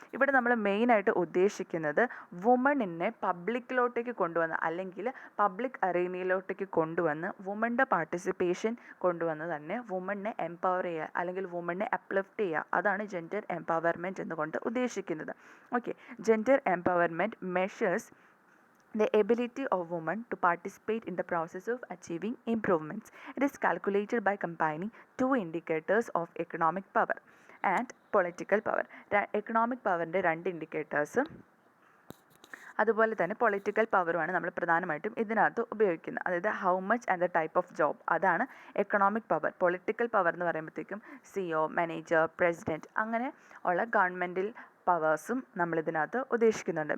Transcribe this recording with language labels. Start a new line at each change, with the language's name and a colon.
Malayalam: ഇവിടെ നമ്മൾ മെയിനായിട്ട് ഉദ്ദേശിക്കുന്നത് വുമണിനെ പബ്ലിക്കിലോട്ടേക്ക് കൊണ്ടുവന്ന്, അല്ലെങ്കിൽ പബ്ലിക് അറീനയിലോട്ടേക്ക് കൊണ്ടുവന്ന് വുമണിൻ്റെ പാർട്ടിസിപ്പേഷൻ കൊണ്ടുവന്ന് തന്നെ വുമണിനെ എംപവർ ചെയ്യുക, അല്ലെങ്കിൽ വുമണിനെ അപ്ലിഫ്റ്റ് ചെയ്യുക. അതാണ് ജെൻഡർ എംപവർമെൻറ്റ് എന്നുകൊണ്ട് ഉദ്ദേശിക്കുന്നത്.
English: Okay, gender empowerment measures the ability of women to participate in the process of achieving improvements. It is calculated by combining 2 indicators of economic power and political power.
Malayalam: Economic പവറിൻ്റെ 2 ഇൻഡിക്കേറ്റേഴ്സും അതുപോലെ തന്നെ political പവറുമാണ് നമ്മൾ പ്രധാനമായിട്ടും ഇതിനകത്ത് ഉപയോഗിക്കുന്നത്. അതായത്
English: how much and the type of job,
Malayalam: അതാണ്
English: Economic power.
Malayalam: Political power എന്ന് പറയുമ്പോഴത്തേക്കും CEO, മാനേജർ, പ്രസിഡൻറ്റ് അങ്ങനെ ഉള്ള ഗവൺമെൻറ്റിൽ പവേഴ്സും നമ്മളിതിനകത്ത് ഉദ്ദേശിക്കുന്നുണ്ട്.